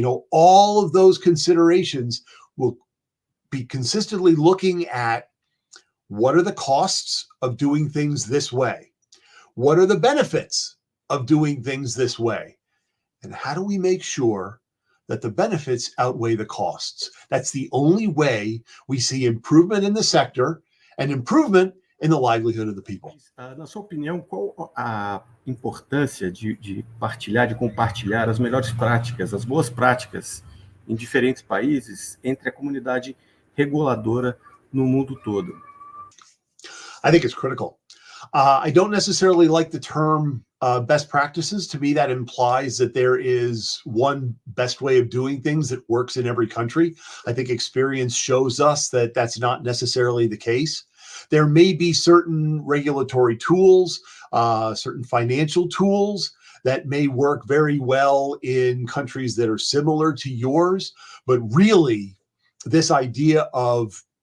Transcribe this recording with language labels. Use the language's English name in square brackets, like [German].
[English] All of those considerations will be consistently looking at, what are the costs of doing things this way? What are the benefits of doing things this way? And how do we make sure that the benefits outweigh the costs? That's the only way we see improvement in the sector and improvement in the livelihood of the people. [Portuguese] Na sua opinião, qual a importância de compartilhar as melhores práticas, as boas práticas em diferentes países, entre a comunidade reguladora no mundo todo? [English] I think it's critical. I don't necessarily like the term best practices. To me, that implies that there is one best way of doing things that works in every country. I think experience shows us that that's not necessarily the case. There may be certain regulatory tools, certain financial tools that may work very well in countries that are similar to yours, but really, this idea of